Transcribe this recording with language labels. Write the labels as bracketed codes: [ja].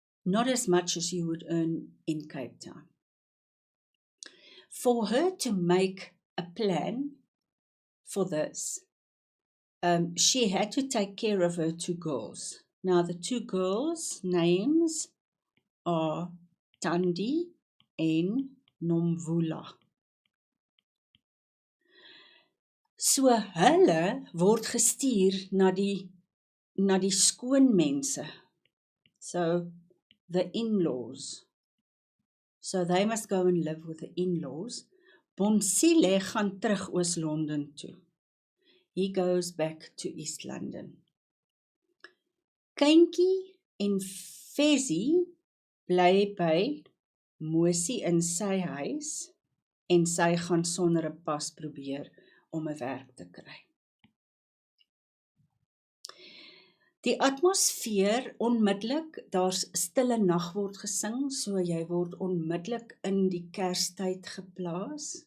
[en] Not as much as you would earn in Cape Town. For her to make a plan for this, she had to take care of her two girls. Now the two girls' names are Tandi and Nomvula. [af] So hulle word gestuur na die skoonmense. [en] So the in-laws. So they must go and live with the in-laws. [af] Bonsile gaan terug Oos-London toe. [en] He goes back to East London. [af] Kyntjie en Fezzie bly by Mosie in sy huis en sy gaan sonder 'n pas probeer om 'n werk te kry. Die atmosfeer onmiddellik, daar's stille nag word gesing, so jy word onmiddellik in die Kerstyd geplaas.